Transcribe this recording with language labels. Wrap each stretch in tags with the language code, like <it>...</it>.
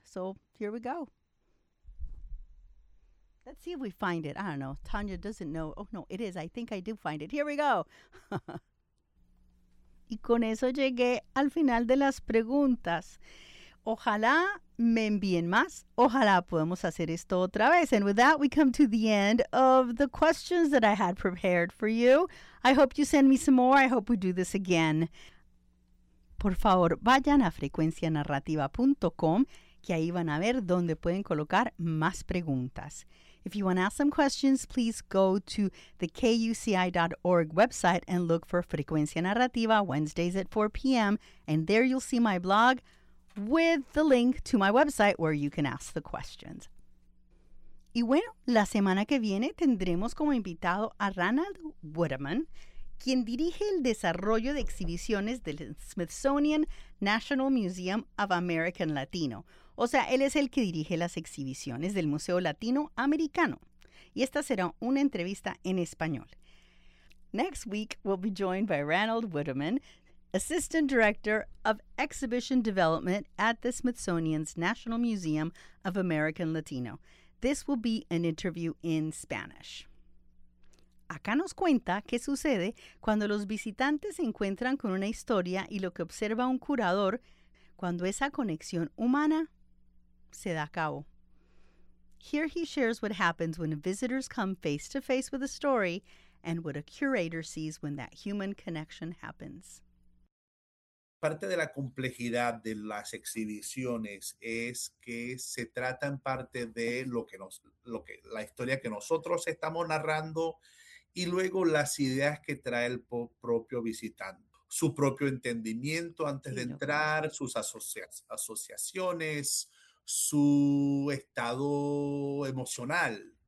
<en>So here we go. Let's see if we find it. I don't know. Tanya doesn't know. Oh, no, it is. I think I do find it. Here we go.</en> <es>Y con eso llegué al final de las preguntas. Ojalá me envíen más. Ojalá podamos hacer esto otra vez.</es> <en>And with that, we come to the end of the questions that I had prepared for you. I hope you send me some more. I hope we do this again.</en> <es>Por favor, vayan a frecuencianarrativa.com, que ahí van a ver dónde pueden colocar más preguntas.</es> <en>If you want to ask some questions, please go to the KUCI.org website and look for Frecuencia Narrativa Wednesdays at 4 p.m. And there you'll see my blog with the link to my website where you can ask the questions.</en> <es>Y bueno, la semana que viene tendremos como invitado a Ranald Woodeman, quien dirige el desarrollo de exhibiciones del Smithsonian National Museum of American Latino. O sea, él es el que dirige las exhibiciones del Museo Latino Americano. Y esta será una entrevista en español.</es> <en>Next week, we'll be joined by Ranald Woodeman, Assistant Director of Exhibition Development at the Smithsonian's National Museum of American Latino. This will be an interview in Spanish.</en> <es>Acá nos cuenta qué sucede cuando los visitantes se encuentran con una historia y lo que observa un curador, cuando esa conexión humana se da a cabo.</es> <en>Here he shares what happens when visitors come face to face with a story and what a curator sees when that human connection happens.</en> <es>Parte de la complejidad de las exhibiciones es que se trata en parte de la historia que nosotros estamos narrando y luego las ideas que trae el propio visitante, su propio entendimiento antes de entrar, sus asociaciones, su estado emocional.</es>